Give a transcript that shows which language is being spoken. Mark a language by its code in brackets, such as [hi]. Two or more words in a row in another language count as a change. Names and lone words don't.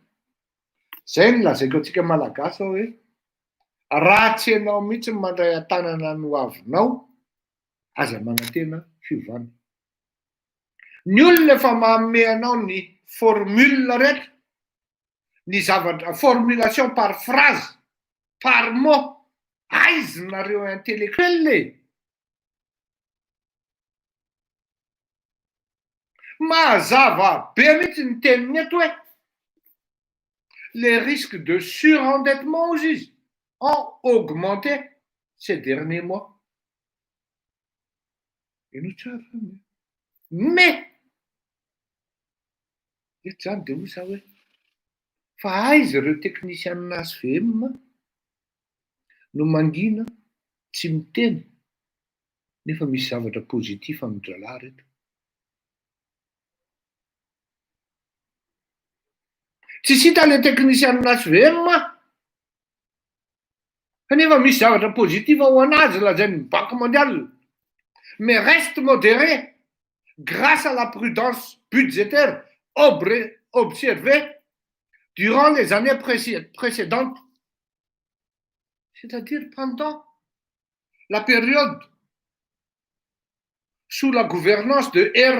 [mg] Zay no lazaiko antsika malagasy hoe raha tsy ianao mihitsy mandray an-tanana no avinao, aza manantena fiovana. Ny olona efa manome anao ny formule rehetra, ny zavatra [fr] formulation par phrase, par mot, [mg] aizonareo intellectuel. Mazava be mihitsy ny teniny eto hoe [fr] les risques de surendettement ont augmenté ces derniers mois. Et nous savons. Mais, [mg] eto zany de hoy hoe fa aiza ireo technicianina SVM no mangina tsy miteny nefa misy zavatra positif amin'ny drala reto. Tsisy hita le technicianina SVM kanefa misy zavatra positif ho anazy lazain'ny Banque mondiale. [fr] Mais reste modéré grâce à la prudence budgétaire observée durant les années précédentes. C'est-à-dire pendant la période sous la gouvernance de R.